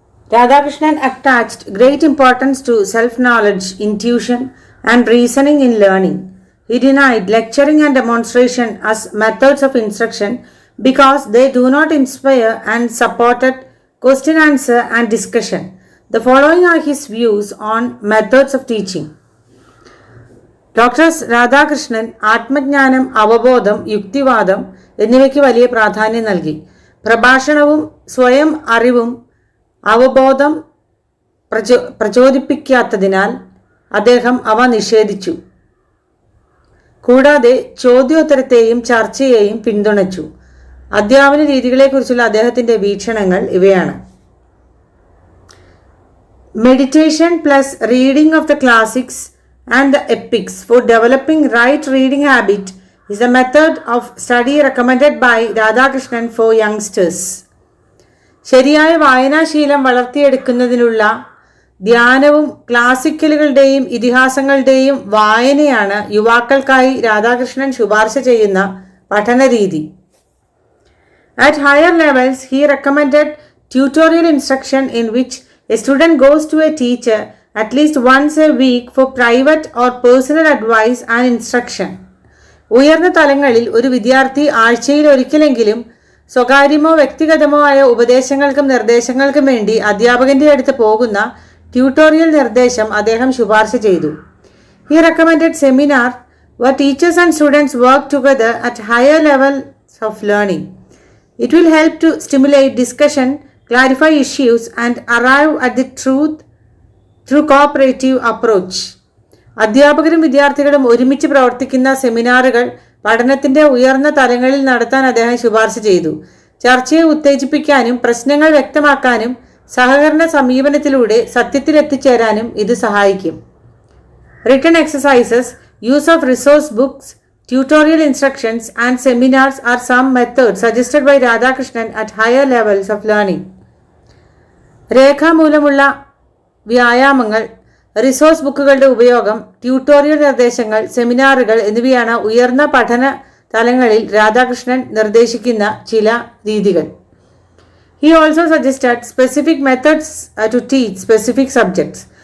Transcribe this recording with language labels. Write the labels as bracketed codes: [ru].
[en] Radhakrishnan attached great importance to self-knowledge, intuition, and reasoning in learning. He denied lecturing and demonstration as methods of instruction because they do not inspire and supported question answer and discussion. The following are his views on methods of teaching. [ml] Doctor Radhakrishnan ആത്മജ്ഞാനം, അവബോധം, യുക്തിവാദം എന്നിവയ്ക്ക് വലിയ പ്രാധാന്യം നൽകി. പ്രഭാഷണവും സ്വയം അറിവും അവബോധം പ്രചോദിപ്പിക്കാത്തതിനാൽ അദ്ദേഹം അവ നിഷേധിച്ചു. കൂടാതെ ചോദ്യോത്തരത്തെയും ചർച്ചയെയും പിന്തുണച്ചു. അധ്യാപന രീതികളെക്കുറിച്ചുള്ള അദ്ദേഹത്തിൻ്റെ വീക്ഷണങ്ങൾ ഇവയാണ്. [en] Meditation plus reading of the classics and the epics for developing right reading habit is a method of study recommended by Radhakrishnan for youngsters. [ml] ശരിയായ വായനാശീലം വളർത്തിയെടുക്കുന്നതിനുള്ള ധ്യാനവും ക്ലാസിക്കലുകളുടെയും ഇതിഹാസങ്ങളുടെയും വായനയാണ് യുവാക്കൾക്കായി രാധാകൃഷ്ണൻ ശുപാർശ ചെയ്യുന്ന പഠനരീതി. [en] At higher levels, he recommended tutorial instruction in which a student goes to a teacher at least once a week for private or personal advice and instruction. [ml] ഉയർന്ന തലങ്ങളിൽ ഒരു വിദ്യാർത്ഥി ആഴ്ചയിൽ ഒരിക്കലെങ്കിലും സ്വകാര്യമോ വ്യക്തിഗതമോ ആയ ഉപദേശങ്ങൾക്കും നിർദ്ദേശങ്ങൾക്കും വേണ്ടി അധ്യാപകന്റെ അടുത്ത് പോകുന്ന ട്യൂട്ടോറിയൽ നിർദ്ദേശം അദ്ദേഹം ശുപാർശ ചെയ്തു. [en] He recommended seminar where teachers and students work together at higher levels of learning. It will help to stimulate discussion, clarify issues and arrive at the truth through cooperative approach. [ml] അധ്യാപകരും വിദ്യാർത്ഥികളും ഒരുമിച്ച് പ്രവർത്തിക്കുന്ന സെമിനാറുകൾ പഠനത്തിന്റെ ഉയർന്ന തലങ്ങളിൽ നടത്താൻ അദ്ദേഹം ശുപാർശ ചെയ്തു. ചർച്ചയെ ഉത്തേജിപ്പിക്കാനും പ്രശ്നങ്ങൾ വ്യക്തമാക്കാനും സഹകരണ സമീപനത്തിലൂടെ സത്യത്തിലെത്തിച്ചേരാനും ഇത് സഹായിക്കും. [en] Written exercises, use of resource books, tutorial instructions and seminars are some methods suggested by Radhakrishnan at higher levels of learning. [ml] രേഖാമൂലമുള്ള വ്യായാമങ്ങൾ, റിസോഴ്സ് ബുക്കുകളുടെ ഉപയോഗം, ട്യൂട്ടോറിയൽ നിർദ്ദേശങ്ങൾ, സെമിനാറുകൾ എന്നിവയാണ് ഉയർന്ന പഠന തലങ്ങളിൽ രാധാകൃഷ്ണൻ നിർദ്ദേശിക്കുന്ന ചില രീതികൾ. [en] He also suggested specific methods to teach specific subjects.